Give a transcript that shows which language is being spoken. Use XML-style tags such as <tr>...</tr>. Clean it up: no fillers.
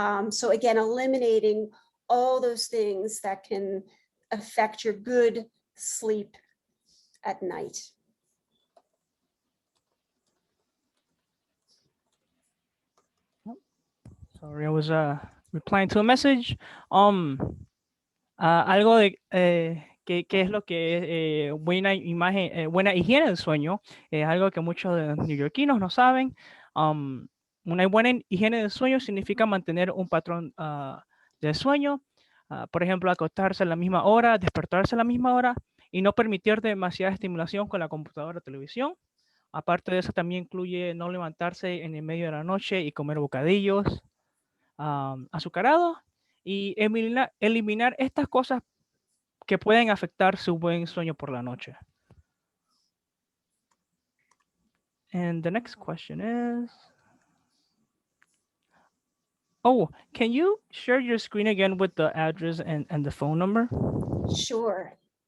<en>So again, eliminating all those things that can affect your good sleep at night. Sorry, I was replying to a message.</en> <es>Algo de qué es lo que es buena imagen, buena higiene del sueño, es algo que muchos de los neoyorquinos no saben. Una buena higiene del sueño significa mantener un patrón de sueño, por ejemplo, acostarse a la misma hora, despertarse a la misma hora y no permitir demasiada estimulación con la computadora o televisión. Aparte de eso, también incluye no levantarse en el medio de la noche y comer bocadillos azucarados y eliminar estas cosas que pueden afectar su buen sueño por la noche.</es> <en>And the next question is, oh, can you share your screen again with the address and the phone number? Sure.</en>